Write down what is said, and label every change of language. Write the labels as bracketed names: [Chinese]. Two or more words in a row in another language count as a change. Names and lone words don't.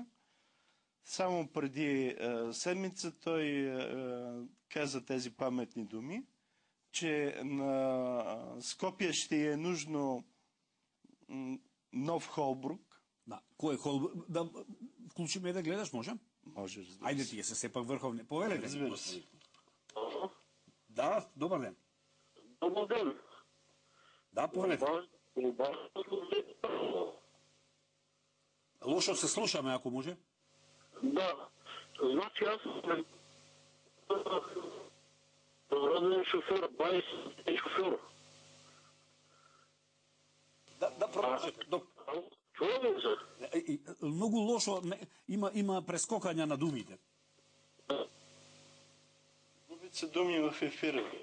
[Bulgarian] Само преди седмица той каза тези паметни думи, че на Скопие ще е нужно нов Холбрук. [Macedonian] Да, кој е Холбрук? Да вклучиме да гледаш, може? [Bulgarian] Може, разбира се. [Macedonian] Ајде тие се сепак врховни. Повелете. [Bulgarian] Разбира се. [Macedonian] Да, добар ден. [Bulgarian] Добър ден. [Macedonian] Да, повелете. Лошо се слушаме, ако може. [Bulgarian] Да. Значи аз съм роден шофьор, 20 шофьор. [Macedonian] Да, продолжете. [Bulgarian] Чуваме се? [Macedonian] Многу лошо, има прескокања на думите. [Bulgarian] Губят се думи в ефира.